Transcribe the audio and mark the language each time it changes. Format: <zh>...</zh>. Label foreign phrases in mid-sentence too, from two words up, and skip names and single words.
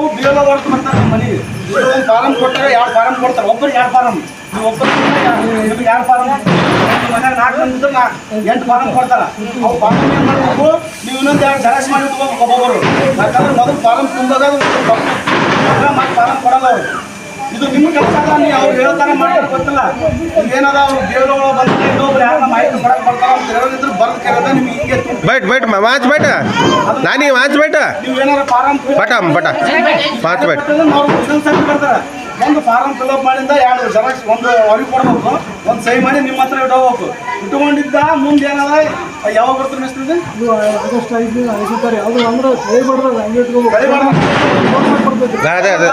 <en>BLO work</en> <kn>ಮಾಡ್ತಾರೆ ಮನೆಗೆ ಒಂದು ಫಾರಮ್ ಕೊಟ್ಟರೆ 2 ಫಾರಮ್ ಕೊಡ್ತಾರೆ ಒಬ್ಬರಿಗೆ 2 ಫಾರಮ್ ನೀವು ಒಬ್ಬರಿಗೆ ನಿಮ್ಗೆ 2 ಫಾರಮ್ ಮನೆಯಾಗ 4 ಮಂದಿ ಇದ್ರೆ 8 ಫಾರಮ್ ಕೊಡ್ತಾರೆ ಅವು ಫಾರಮ್ ಏನು ಮಾಡಬೇಕು ನೀವು ಇನ್ನೊಂದು 2 ಜೆರಾಕ್ಸ್ ಮಾಡಿ ಇಟ್ಕೋಬೇಕು ಒಬ್ಬೊಬ್ಬರು ಯಾಕಂದ್ರೆ ಮೊದಲು ಫಾರಮ್ ತುಂಬೋದು ಮತ್ತೆ ಫಾರಮ್ ಕೊಡಲ್ಲ ಅವರು ಇದು ನಿಮ್ಮ ಕೆಲಸ ಅಲ್ಲ ನೀವು ಅವ್ರು ಹೇಳ್ತಾರೆ ಮಾಡೋದು ಗೊತ್ತಿಲ್ಲ ಏನದ ಅವ್ರು ದೇವ್ರ ಬಂದು ಇನ್ನೊಬ್ರು ಯಾರನ್ನ ಮಾಹಿತಿ ಕೊಡಕ್ಕೆ ಬರ್ತಾರ ಅಂತ ಹೇಳೋದಿದ್ರು ಬರ್ದು ಕೇಳೋದ ನಿಮ್ಗೆ ಹಿಂಗೆ</kn> <hi>बैठ माच बैठ नानी माच बैठ</hi> <kn>ನೀವು ಏನಾರ ಫಾರಮ್</kn> <hi>बटा बटा माच बैठ</hi> <kn>ಬರ್ತಾರೆ ಒಂದು</kn> <en>form fill-up</en> <kn>ಮಾಡಿಂದ 2 ಜೆರಾಕ್ಸ್ ಒಂದು ಅವ್ರಿಗೆ ಕೊಡ್ಬೇಕು ಒಂದು ಸಹಿ ಮಾಡಿ ನಿಮ್ಮ ಹತ್ರ ಇಟ್ಕೋಬೇಕು ಇಟ್ಕೊಂಡಿದ್ದ ಮುಂದೆ ಏನದ ಯಾವಾಗ ಬರ್ತಾರೆ ಮಿಸ್ತ್ರಿ ಆಗಸ್ಟ್ 5 ಯಾವುದು ಅಂದ್ರೆ ಸಹಿ ಬಡ್ದಾಗ ಹಂಗೆ ಇಟ್ಕೋಬೇಕು ಅದೇ ಅದೇ</kn>